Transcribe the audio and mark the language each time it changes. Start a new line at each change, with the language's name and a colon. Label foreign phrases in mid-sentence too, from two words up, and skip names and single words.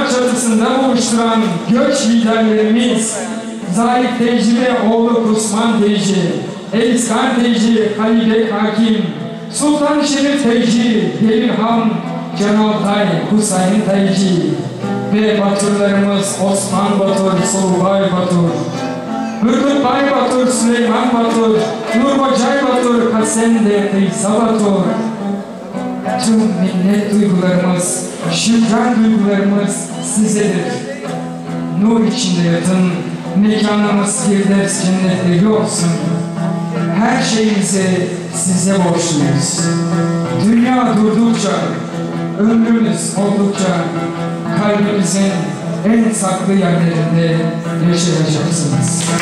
Turkish: çatısında buluşturan göç liderlerimiz Zahid Teyci ve oğlu Kusman Teyci, Eliskan Teyci, Halibek Hakim, Sultan Şerif Teyci, Demirhan, Cenaltay, Husayn Teyci ve Baturlarımız Osman Batur, Sulbay Batur, Hürkutbay Batur, Süleyman Batur, Nurbacay Batur, Kasende, İsa Batur. tüm minnet duygularımız, şükran duygularımız sizedir. Nur içinde yatın, mekanımız Firdevs cennetleri olsun. Her şeyimizi size borçluyuz. Dünya durdukça, ömrümüz oldukça kalbimizin en saklı yerlerinde yaşayacaksınız.